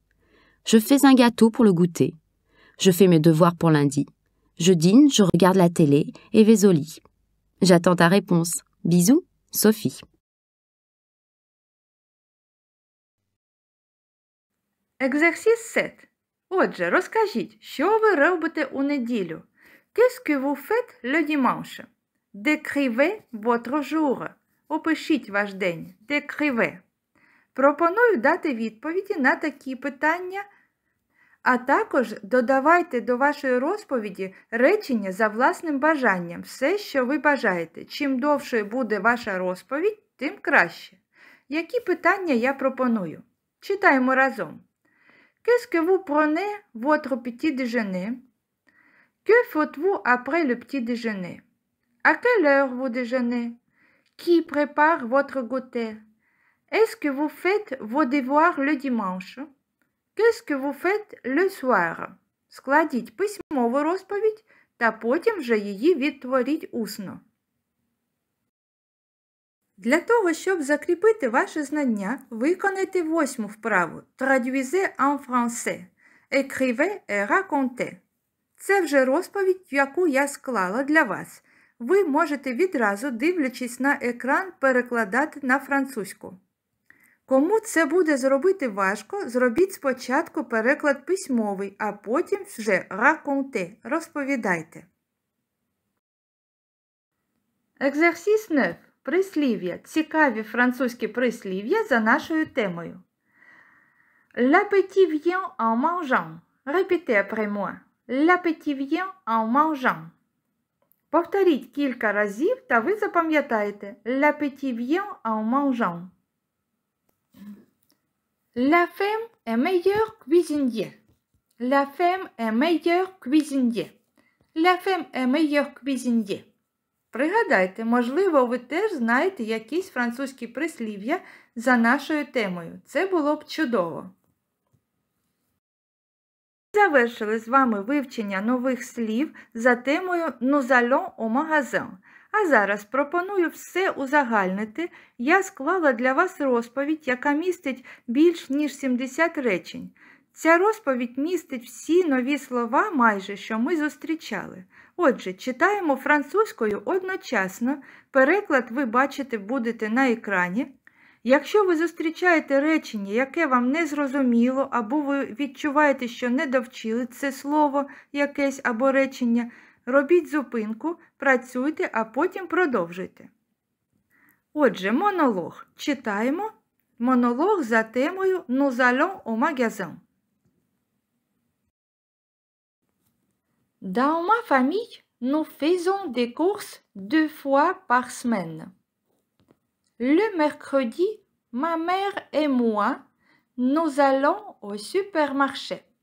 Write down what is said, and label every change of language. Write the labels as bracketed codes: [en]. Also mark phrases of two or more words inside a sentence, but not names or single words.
[fr] Je fais un gâteau pour le goûter. Je fais mes devoirs pour lundi. Je dîne, je regarde la télé et vais au lit. J'attends ta réponse. Bisous, Sophie. Exercice 7. [uk] Отже, розкажіть, що ви робите у неділю? [fr] Qu'est-ce que vous faites le dimanche? Décrivez votre jour. [uk] Опишіть ваш день. Décrivez. Пропоную дати відповіді на такі питання, а також додавайте до вашої розповіді речення за власним бажанням. Все, що ви бажаєте. Чим довшою буде ваша розповідь, тим краще. Які питання я пропоную? Читаємо разом. [fr] Qu'est-ce que vous prenez votre petit déjeuner? Que faites-vous après le petit déjeuner? À quelle heure vous déjeunez? Qui prépare votre goûter? Est-ce que vous faites vos devoirs le dimanche? Qu'est-ce que vous faites le soir? [uk] Складіть письмову розповідь та потім вже її відтворіть усно. Для того, щоб закріпити ваше знання, виконайте 8-му вправу [fr] Traduisez en français. Écrivez et racontez. [uk] Це вже розповідь, яку я склала для вас. Ви можете відразу, дивлячись на екран, перекладати на французьку. Кому це буде зробити важко, зробіть спочатку переклад письмовий, а потім вже racontez, розповідайте. [fr] Exercice 9. [uk] Прислів'я. Цікаві французькі прислів'я за нашою темою. [fr] L'appétit vient en mangeant. Répétez après moi. L'appétit vient en mangeant. [uk] Повторіть кілька разів та ви запам'ятаєте. [fr] L'appétit vient en mangeant. La femme est meilleure cuisinier. La femme est meilleure cuisinier. La femme est meilleure cuisinier. [uk] Пригадайте, можливо, ви теж знаєте якісь французькі прислів'я за нашою темою. Це було б чудово. Завершили з вами вивчення нових слів за темою «Nous allons au magasin». А зараз пропоную все узагальнити. Я склала для вас розповідь, яка містить більш ніж 70 речень. Ця розповідь містить всі нові слова майже, що ми зустрічали. Отже, читаємо французькою одночасно. Переклад ви бачите будете на екрані. Якщо ви зустрічаєте речення, яке вам не зрозуміло, або ви відчуваєте, що не довчили це слово якесь або речення, робіть зупинку, працюйте, а потім продовжуйте. Отже, монолог. Читаємо. Монолог за темою «Nous allons au magasin». [fr] Dans ma famille, nous faisons des courses 2 fois par semaine. Le mercredi, ma mère et moi, nous allons au supermarché.